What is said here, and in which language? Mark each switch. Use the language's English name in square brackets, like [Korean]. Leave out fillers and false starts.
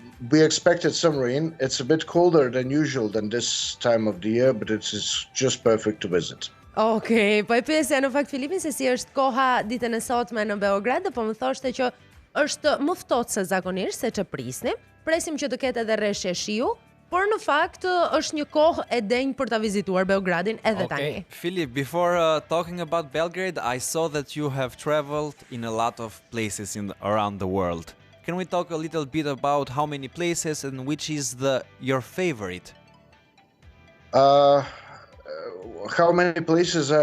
[English] We expected some rain. It's a bit colder than usual than this time of the year, but it is just perfect to visit. [Albanian] Okej, po e pyesja në fakt Filipin se si është koha ditën e sotme në Beograd, dhe po më thoshte që është më ftohtë se zakonisht, se që prisnim. Presim që të ketë edhe rreshje shiu, por në fakt është një kohë e denjë për ta vizituar Beogradin edhe tani. [English] Filip, before talking about Belgrade, I saw that you have traveled in a lot of places around the world. Can we talk a little bit about how many places and which is your favorite? How many places?